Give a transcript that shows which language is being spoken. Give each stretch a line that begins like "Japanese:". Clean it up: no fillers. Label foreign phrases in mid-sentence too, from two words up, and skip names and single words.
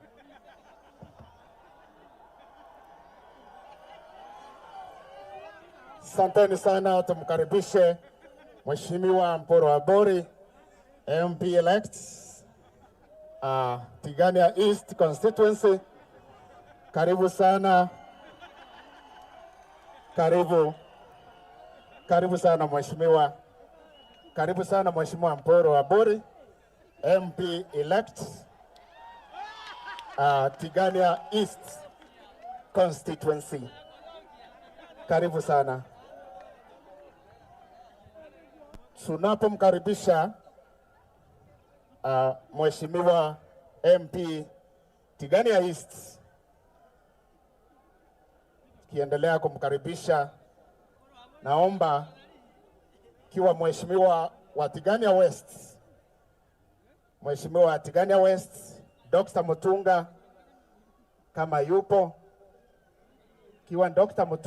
Swahili: Asanteni sana, tumkaribishe Mheshimiwa Mporo wa Bori,
English: MP elect,
Swahili: Tigania East constituency. Karibu sana. Karibu sana Mheshimiwa. Karibu sana Mheshimiwa Mporo wa Bori,
English: MP elect, Tigania East constituency.
Swahili: Karibu sana. Tunapomkaribisha Mheshimiwa MP Tigania East, kiendelea kumkaribisha, naomba kiwa Mheshimiwa wa Tigania West, Mheshimiwa wa Tigania West Dr. Mutunga kama yupo, kiwa Dr.